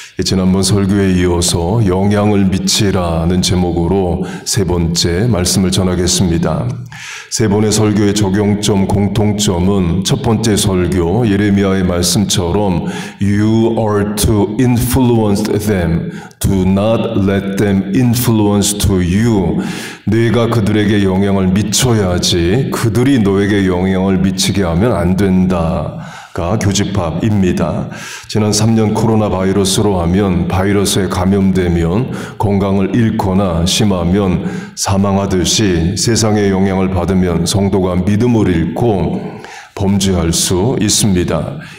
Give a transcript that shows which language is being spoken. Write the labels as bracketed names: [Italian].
[Korean] 지난번 설교에 이어서 영향을 미치라는 제목으로 세 번째 말씀을 전하겠습니다. 세 번의 설교의 적용점, 공통점은 첫 번째 설교 예레미야의 말씀처럼 [English] You are to influence them. Do not let them influence to you. [Korean] 네가 그들에게 영향을 미쳐야지 그들이 너에게 영향을 미치게 하면 안 된다. 교집합입니다. 지난 3년 코로나 바이러스로 하면 바이러스에 감염되면 건강을 잃거나 심하면 사망하듯이 세상의 영향을 받으면 성도가 믿음을 잃고 범죄할 수 있습니다.